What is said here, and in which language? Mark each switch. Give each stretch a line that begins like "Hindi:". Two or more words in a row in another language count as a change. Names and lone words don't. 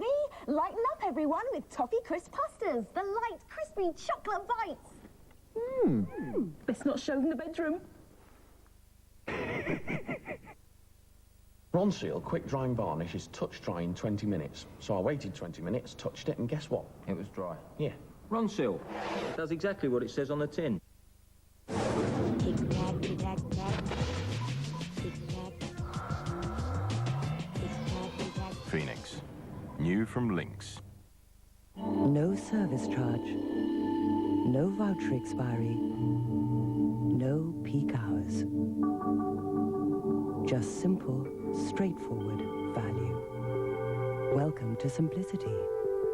English: Lighten up, everyone, with Toffee Crisp Pastas. The light, crispy chocolate bites. Best not show in the bedroom. Ronseal quick drying varnish is touch dry in 20 minutes. So I waited 20 minutes, touched it, and guess what? It was dry. Yeah. Ronseal does exactly what it says on the tin. Tic-tac, tic-tac, tac. Tic-tac. Tic-tac, tic-tac. Phoenix. New from Lynx. No service charge. No voucher expiry. No peak hours. Just simple, straightforward value. Welcome to simplicity.